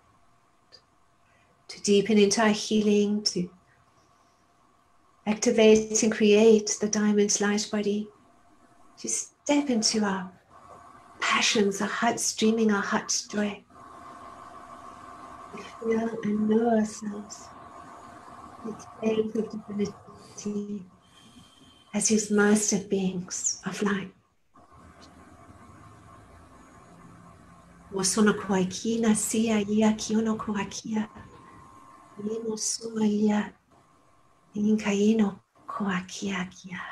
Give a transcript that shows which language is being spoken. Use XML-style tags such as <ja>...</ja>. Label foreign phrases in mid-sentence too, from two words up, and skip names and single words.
<en>To deepen into our healing, to activate and create the diamond's light body, to step into our passions, our heart's dreaming, our heart's joy. To feel and know ourselves with flames of divinity as his master beings of light. Mosono koakia sia ia kiono koakia. Nino sua ia inkaino koakia kia.</en>